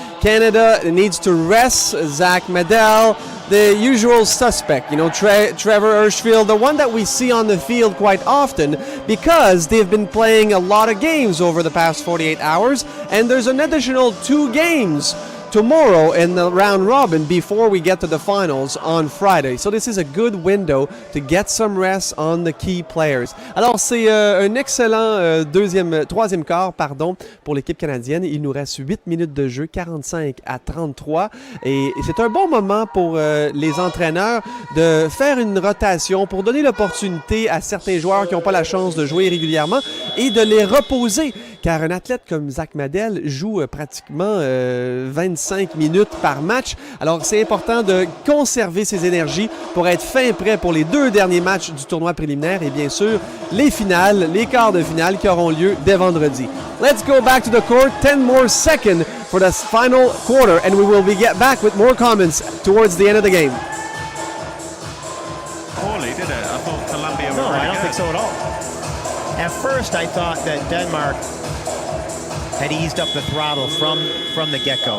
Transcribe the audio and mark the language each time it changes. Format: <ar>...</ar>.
<en>Canada needs to rest Zach Medel, the usual suspect, you know, Trevor Hirschfield, the one that we see on the field quite often because they've been playing a lot of games over the past 48 hours, and there's an additional 2 games tomorrow in the round robin before we get to the finals on Friday. So this is a good window to get some rest on the key players.</en> <fr>Alors c'est un excellent troisième quart pour l'équipe canadienne. Il nous reste 8 minutes de jeu, 45-33, et c'est un bon moment pour les entraîneurs de faire une rotation pour donner l'opportunité à certains joueurs qui n'ont pas la chance de jouer régulièrement et de les reposer. Car un athlète comme Zach Medel joue pratiquement 25 minutes par match. Alors, c'est important de conserver ses énergies pour être fin prêt pour les 2 derniers matchs du tournoi préliminaire et bien sûr, les finales, les quarts de finale qui auront lieu dès vendredi.</fr> <en>Let's go back to the court. 10 more seconds for the final quarter and we will get back with more comments towards the end of the game. Poorly, did it? I thought Colombia were No, really I don't good. think so at all. At first, I thought that Denmark had eased up the throttle from the get-go.</en>